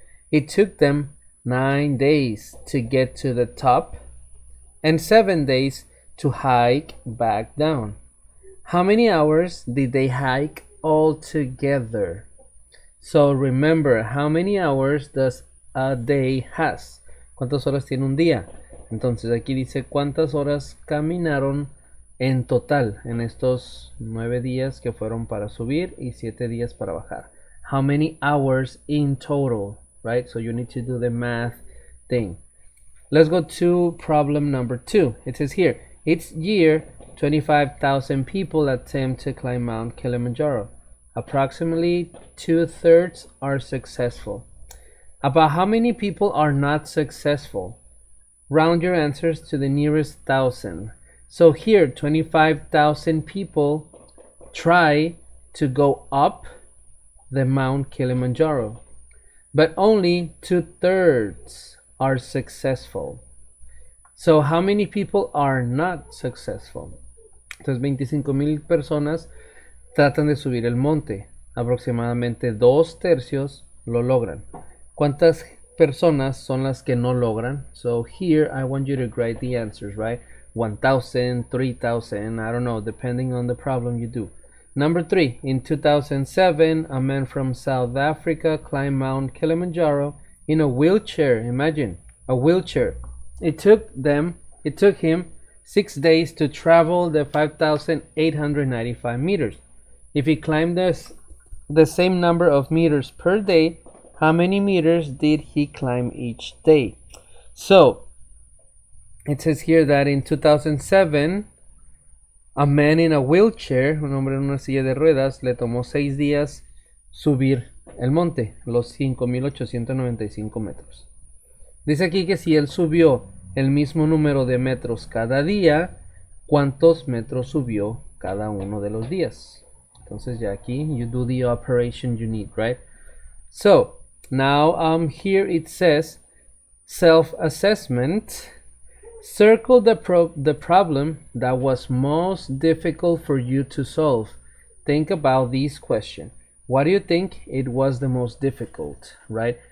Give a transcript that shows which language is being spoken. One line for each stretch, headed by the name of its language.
English: It took them 9 days to get to the top and 7 days to hike back down. How many hours did they hike all together? So remember, how many hours does a day has?
Spanish: ¿Cuántas horas tiene un día? Entonces aquí dice cuántas horas caminaron en total en estos 9 días que fueron para subir y 7 días para bajar.
English: How many hours in total, right? So you need to do the math thing. Let's go to problem number 2. It says here, each year 25,000 people attempt to climb Mount Kilimanjaro. Approximately 2/3 are successful. About how many people are not successful? Round your answers to the nearest thousand. So here, 25,000 people try to go up the Mount Kilimanjaro, but only 2/3 are successful. So how many people are not successful?
Spanish: Entonces 25,000 personas tratan de subir el monte. Aproximadamente 2/3 lo logran. ¿Cuántas personas son las que no logran?
English: So here I want you to write the answers, right? 1,000, 3,000, I don't know, depending on the problem you do. Number 3, in 2007, a man from South Africa climbed Mount Kilimanjaro in a wheelchair. Imagine, a wheelchair. It took him 6 days to travel the 5,895 meters. If he climbed the same number of meters per day, how many meters did he climb each day? So it says here that in 2007, a man in a wheelchair,
Spanish: un hombre en una silla de ruedas, le tomó 6 días subir el monte, los 5,895 metros. Dice aquí que si él subió el mismo número de metros cada día, ¿cuántos metros subió cada uno de los días? Entonces ya aquí,
English: you do the operation you need, right? So, now here it says self-assessment. Circle the problem that was most difficult for you to solve. Think about this question. What do you think it was the most difficult, right?